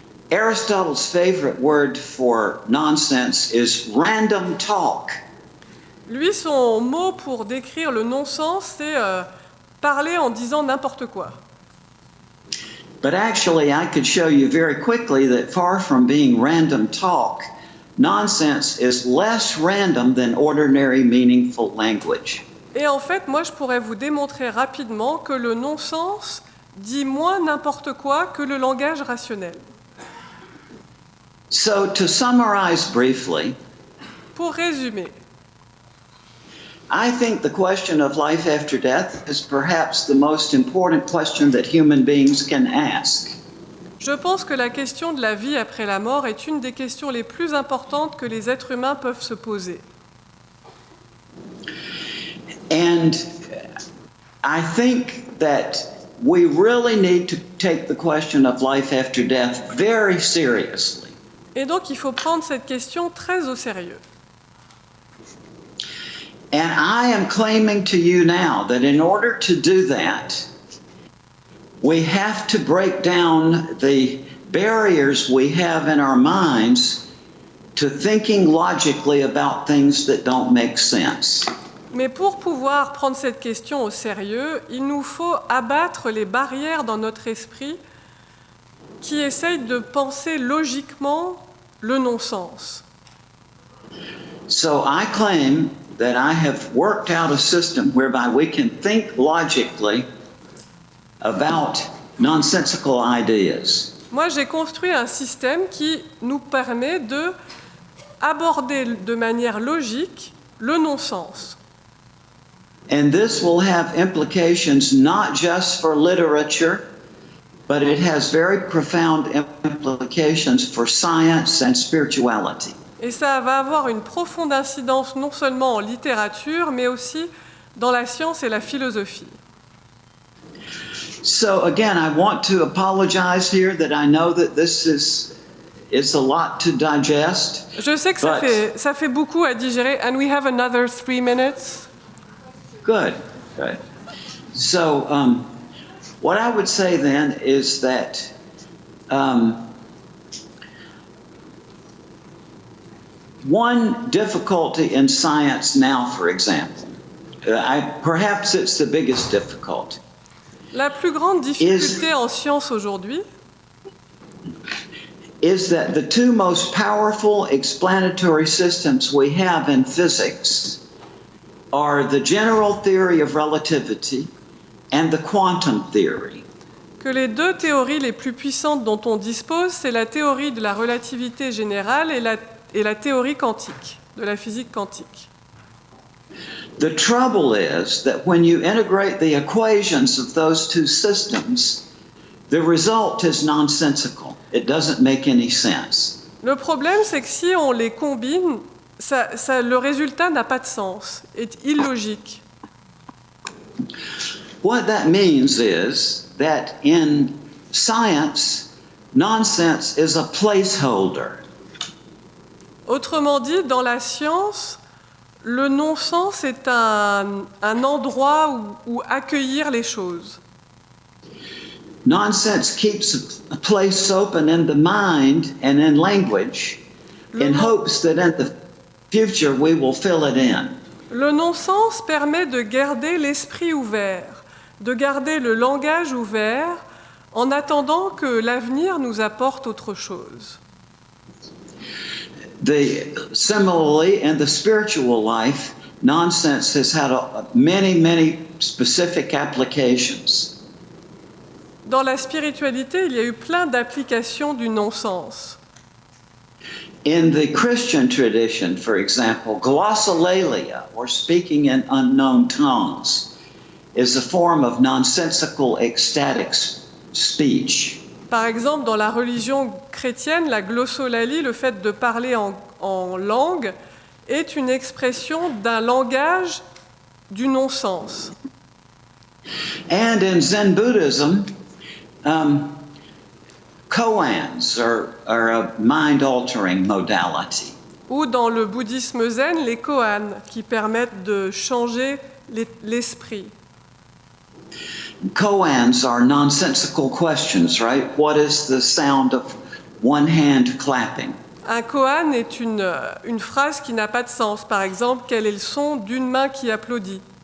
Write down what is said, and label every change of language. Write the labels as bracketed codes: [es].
[en] Aristotle's favorite word for nonsense is random talk. [fr] Lui, son mot pour décrire le non-sens, c'est parler en disant n'importe quoi. [en] But actually, I could show you very quickly that far from being random talk, nonsense is less random than ordinary meaningful language. [fr] Et en fait, moi, je pourrais vous démontrer rapidement que le non-sens dit moins n'importe quoi que le langage rationnel. [en] So, to summarize briefly, [fr] Pour résumer, [en] I think the question of life after death is perhaps the most important question that human beings can ask. [fr] je pense que la question de la vie après la mort est une des questions les plus importantes que les êtres humains peuvent se poser. [en] And I think that we really need to take the question of life after death very seriously. [fr] Et donc, il faut prendre cette question très au sérieux. [en] And I am claiming to you now that in order to do that, we have to break down the barriers we have in our minds to thinking logically about things that don't make sense. [fr] Mais pour pouvoir prendre cette question au sérieux, il nous faut abattre les barrières dans notre esprit qui essayent de penser logiquement le non-sens. [en] So I claim that I have worked out a system whereby we can think logically about nonsensical ideas. [fr] Moi, j'ai construit un système qui nous permet de aborder de manière logique le non-sens. [en] And this will have implications not just for literature, but it has very profound implications for science and spirituality. [fr] Et ça va avoir une profonde incidence non seulement en littérature, mais aussi dans la science et la philosophie. [en] So again, I want to apologize here that I know that this is a lot to digest. [fr] Je sais que ça fait beaucoup à digérer, [en] and we have another 3 minutes. Good. So what I would say then is that one difficulty in science now, for example, perhaps it's the biggest difficulty. [fr] La plus grande difficulté en science aujourd'hui, [en] is that the two most powerful explanatory systems we have in physics are the general theory of relativity and the quantum theory. [fr] que les deux théories les plus puissantes dont on dispose, c'est la théorie de la relativité générale et la théorie quantique, de la physique quantique. [en] The trouble is that when you integrate the equations of those two systems, the result is nonsensical. It doesn't make any sense. [fr] Le problème, c'est que si on les combine, le résultat n'a pas de sens, est illogique. [en] What that means is that in science, nonsense is a placeholder. [fr] Autrement dit, dans la science, le non-sens est un endroit où accueillir les choses. [en] Nonsense keeps a place open in the mind and in language in hopes that in the future we will fill it in. [fr] Le non-sens permet de garder l'esprit ouvert, de garder le langage ouvert, en attendant que l'avenir nous apporte autre chose. [en] Similarly, in the spiritual life, nonsense has had many specific applications. [fr] Dans la spiritualité, il y a eu plein d'applications du non-sens. [en] In the Christian tradition, for example, glossolalia, or speaking in unknown tongues, is a form of nonsensical ecstatic speech. [fr] Par exemple, dans la religion chrétienne, la glossolalie, le fait de parler en langue, est une expression d'un langage du non-sens. [en] And in Zen Buddhism, koans are a mind-altering modality. [fr] Ou dans le bouddhisme zen, les koans, qui permettent de changer l'esprit. [en] Koans are nonsensical questions, right? What is the sound of one hand clapping? [fr] Un koan est une phrase qui n'a pas de sens. Par exemple, quel est le son d'une main qui applaudit?